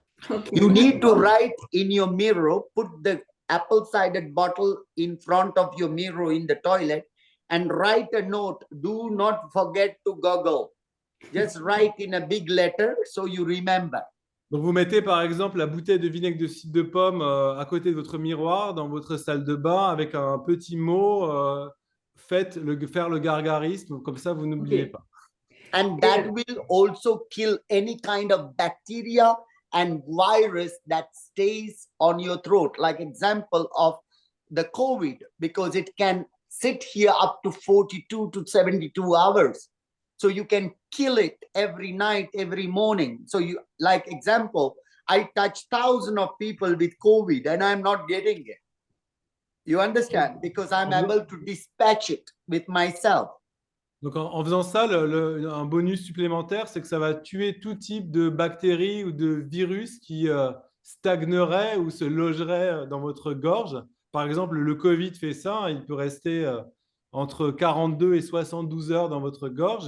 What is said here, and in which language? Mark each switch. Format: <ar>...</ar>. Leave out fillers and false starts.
<en>Okay. You need to write in your mirror, put the apple cider bottle in front of your mirror in the toilet and write a note. Do not forget to gurgle. Just write in a big letter so you remember.</en> <fr>Donc, vous mettez par exemple la bouteille de vinaigre de cidre de pomme à côté de votre miroir dans votre salle de bain avec un petit mot faire le gargarisme, comme ça vous n'oubliez pas.</fr> <en>And that will also kill any kind of bacteria and virus that stays on your throat. Like example of the COVID, because it can sit here up to 42 to 72 hours. So you can kill it every night, every morning. So you, like example, I touch thousands of people with COVID and I'm not getting it. You understand? Because I'm able to dispatch it with myself.</en> <fr>Donc en faisant ça, un bonus supplémentaire, c'est que ça va tuer tout type de bactéries ou de virus qui stagneraient ou se logeraient dans votre gorge. Par exemple, le Covid fait ça, hein, il peut rester entre 42 et 72 heures dans votre gorge.</fr>